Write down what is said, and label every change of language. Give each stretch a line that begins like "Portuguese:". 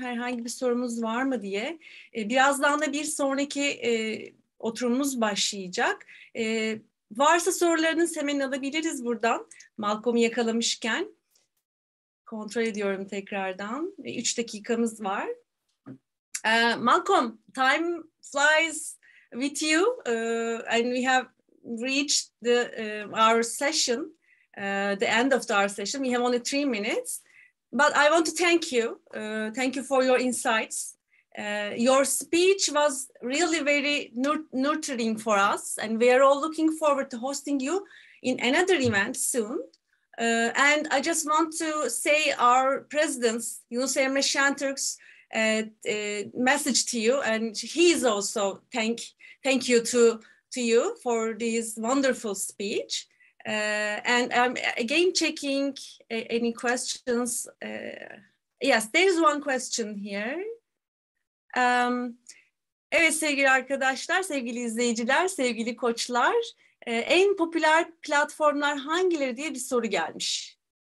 Turkish: Herhangi bir sorumuz var mı diye. Birazdan da bir sonraki oturumumuz başlayacak. Varsa sorularınız hemen alabiliriz buradan. Malcolm'u yakalamışken. Kontrol ediyorum tekrardan. 3 dakikamız var.
English: Malcolm, time flies with you and we have reached our session, the end of our session. We have only 3 minutes, but I want to thank you. Thank you for your insights. Your speech was really very nurturing for us, and we are all looking forward to hosting you in another event soon. And I just want to say our president's, Yunus Emre Şentürk's message to you, and he is also thank you to you for this wonderful speech. And I'm again checking any questions. Yes, there is one question here.
Turkish: Evet sevgili arkadaşlar, sevgili izleyiciler, sevgili koçlar, en popüler platformlar hangileri diye bir soru gelmiş.